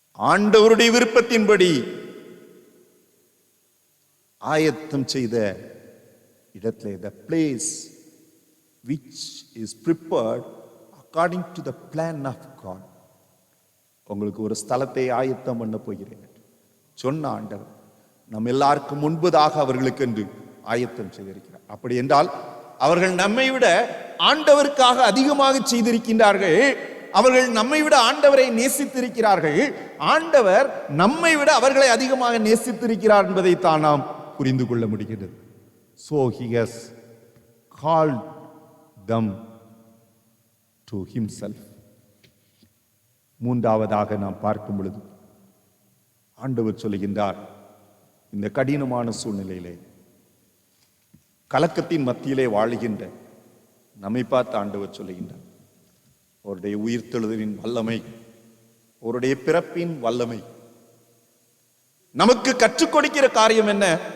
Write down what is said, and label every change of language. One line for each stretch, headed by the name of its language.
Tamil: ஆண்டவருடைய விருப்பத்தின்படி ஆயத்தம் செய்த இடத்திலே,
English: the place which is prepared according to the plan of God,
Tamil: உங்களுக்கு ஒரு ஸ்தலத்தை ஆயத்தம் பண்ண போகிறேன் சொன்ன ஆண்டவர் நம் எல்லாருக்கும் முன்பதாக அவர்களுக்கு என்று ஆயத்தம் செய்திருக்கிறார். அப்படி என்றால் அவர்கள் நம்மை விட ஆண்டவருக்காக அதிகமாக செய்திருக்கின்றார்கள். அவர்கள் நம்மை விட ஆண்டவரை நேசித்திருக்கிறார்கள். ஆண்டவர் நம்மை விட அவர்களை அதிகமாக நேசித்திருக்கிறார் என்பதை தான் நாம் புரிந்து கொள்ள முடிகிறது.
English: So he has called them to himself.
Tamil: மூன்றாவதாக நாம் பார்க்கும் பொழுது ஆண்டவர் சொல்லுகின்றார், இந்த கடினமான சூழ்நிலையிலே கலக்கத்தின் மத்தியிலே வாழுகின்ற நம்மை பார்த்து ஆண்டவர் சொல்லுகின்றார், அவருடைய உயிர்த்தெழுதலின் வல்லமை, அவருடைய பிறப்பின் வல்லமை நமக்கு கற்றுக் கொடுக்கிற காரியம் என்ன?